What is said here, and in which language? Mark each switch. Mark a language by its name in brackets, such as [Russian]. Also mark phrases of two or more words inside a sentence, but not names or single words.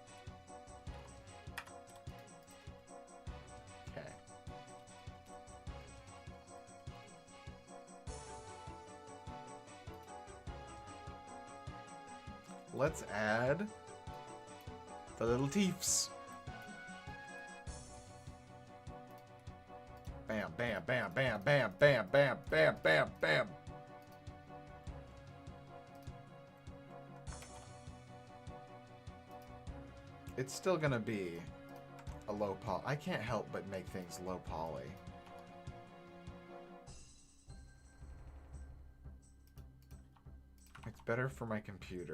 [English] Okay. Let's add the little teeths. Bam, bam, bam, bam, bam, bam, bam, bam, bam, bam. It's still gonna be a low poly. I can't help but make things low poly. It's better for my computer.